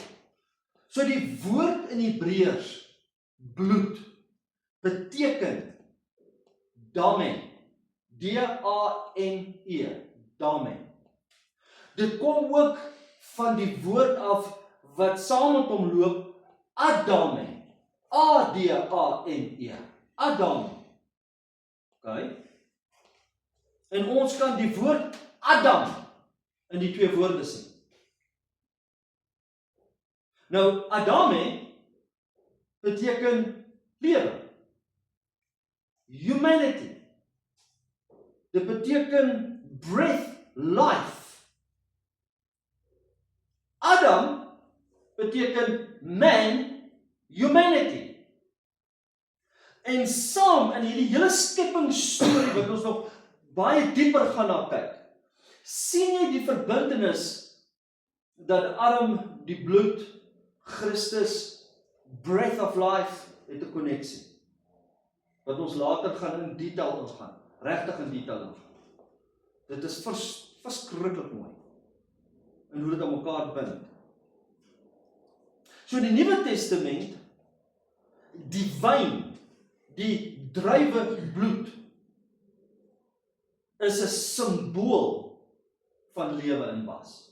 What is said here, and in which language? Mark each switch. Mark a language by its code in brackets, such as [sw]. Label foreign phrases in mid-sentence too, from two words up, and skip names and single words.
[af] So die woord in Hebreërs, bloed, beteken damen. D-A-M-E, damen. Dit kom ook van die woord af wat saam met hom loop, Adame. A-D-A-M-E. Adam. OK? En ons kan die woord Adam in die twee woorde sien. Nou, Adame beteken lewe. Humanity. Dit beteken [en] breath, life. [af] Adam beteken man, humanity. En saam in hierdie hele skepingsstorie wat ons nog baie dieper gaan na kyk, sien jy die verbintenis dat Adam die bloed, Christus, [en] breath of life [af] het 'n koneksie. Wat ons later gaan in detail ingaan, regtig in detail ingaan. Dit is verskriklik mooi. En hoe dit aan mekaar bind. So in die Nuwe Testament, die wyn, Die druiwe bloed is 'n simbool van lewe in was.